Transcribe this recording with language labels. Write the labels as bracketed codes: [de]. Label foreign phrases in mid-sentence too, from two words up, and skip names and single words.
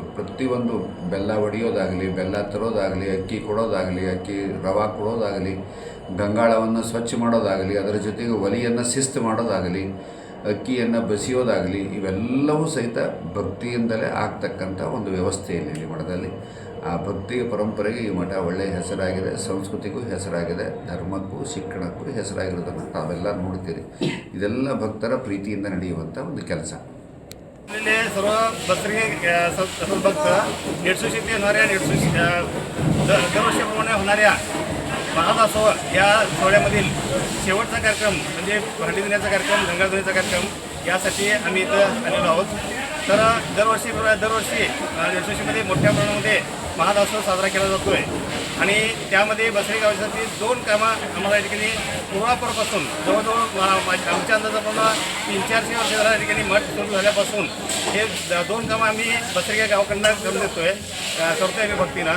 [kn] ಪ್ರತಿಯೊಂದು ಬೆಲ್ಲ ಒಡೆಯೋದಾಗಲಿ, ಬೆಲ್ಲ ತರೋದಾಗಲಿ, ಅಕ್ಕಿ ಕೊಡೋದಾಗಲಿ, ಅಕ್ಕಿ ರವೆ ಕೊಡೋದಾಗಲಿ, ಗಂಗಾಳವನ್ನು ಸ್ವಚ್ಛ ಮಾಡೋದಾಗಲಿ, ಅದರ ಜೊತೆಗೆ ಒಲೆಯನ್ನು ಶಿಸ್ತು ಮಾಡೋದಾಗಲಿ, ಅಕ್ಕಿಯನ್ನು ಬಸಿಯೋದಾಗಲಿ, ಇವೆಲ್ಲವೂ ಸಹಿತ ಭಕ್ತಿಯಿಂದಲೇ ಆಗ್ತಕ್ಕಂಥ ಒಂದು ವ್ಯವಸ್ಥೆಯಲ್ಲಿ ಈ ಮಠದಲ್ಲಿ. ಆ ಭಕ್ತಿಯ ಪರಂಪರೆಗೆ ಈ ಮಠ ಒಳ್ಳೆಯ ಹೆಸರಾಗಿದೆ, ಸಂಸ್ಕೃತಿಗೂ ಹೆಸರಾಗಿದೆ, ಧರ್ಮಕ್ಕೂ ಶಿಕ್ಷಣಕ್ಕೂ ಹೆಸರಾಗಿರೋದನ್ನು ತಾವೆಲ್ಲ ನೋಡ್ತೀರಿ. ಇದೆಲ್ಲ ಭಕ್ತರ ಪ್ರೀತಿಯಿಂದ ನಡೆಯುವಂಥ ಒಂದು ಕೆಲಸ. [mr] ಇಲ್ಲಿ सर्व भक्तರಿಗೆ भक्त नेटसुशीते होणाऱ्या दरवर्षीप्रमाणे होणाऱ्या महादासोह या सोहळ्यामधील शेवटचा कार्यक्रम म्हणजे भांडी धुण्याचा कार्यक्रम, गंगा धुण्याचा कार्यक्रम यासाठी आम्ही इथं आलेलो आहोत. तर दरवर्षी नेटसुशीमध्ये मोठ्या प्रमाणामध्ये महादासोह साजरा केला जातो आहे आणि त्यामध्ये बसरी गावासाठी 2 कामं आम्हाला या ठिकाणी पूर्वापारपासून जवळजवळ आमच्या अंदाजाप्रमाणे 300-400 वर्ष झाल्या या ठिकाणी मठ सुरू झाल्यापासून हे 2 कामं आम्ही बसरी गावाकडनं करतोय आम्ही भक्तीनं.